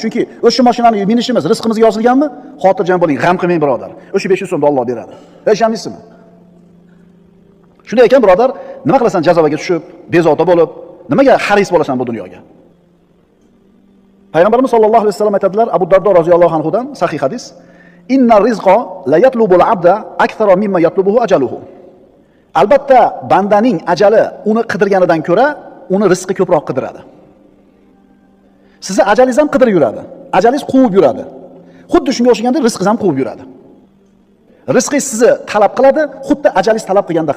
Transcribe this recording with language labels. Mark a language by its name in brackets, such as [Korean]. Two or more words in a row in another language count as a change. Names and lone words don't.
[Uzbek] Chunki o'sha mashinani minishimiz rizqimizga yozilganmi? Xotirjam bo'ling, g'am qilmang, birodar. O'sha 500 so'mni Alloh beradi. Ishonmaysizmi? Shunday ekan, birodar, nima qilasan jazovaga tushib, bezovta bo'lib, nimaga haris bo'lasan bu dunyoga? Payg'ambarimiz [Arabic] صلى الله عليه وسلم [Uzbek] aytadilar, Abu Dardo [Arabic] رضي الله عنه [Uzbek] dan sahih hadis, [Arabic] "إن الرزق ليطلب العبد أكثر مما يطلبه أجله." [Uzbek] Albatta, bandaning ajali uni qidirganidan ko'ra, uni rizqi ko'proq qidiradi. Sizni ajalingiz ham qidirib yuradi. Ajalingiz quvib yuradi. Xuddi shunga o'xshaganda rizqingiz ham quvib yuradi. Rizqingiz sizni talab qiladi, xuddi ajalingiz talab qilgandaqa.